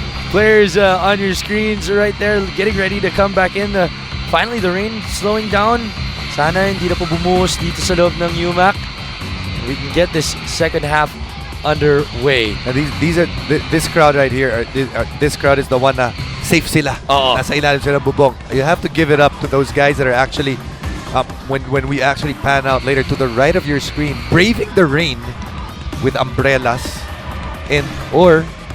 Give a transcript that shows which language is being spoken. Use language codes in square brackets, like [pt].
[en] Players on your screens right there, getting ready to come back in. Finally, the rain slowing down. [tl] Sana hindi na po bumuhos dito sa loob ng UMAC. [en] We can get this second half underway. Now this crowd right here, this crowd is the one na safe sila. [tl] Nasa ilalim sila ng bubong. [en] You have to give it up to those guys that are actually when we actually pan out later to the right of your screen, braving the rain with umbrellas or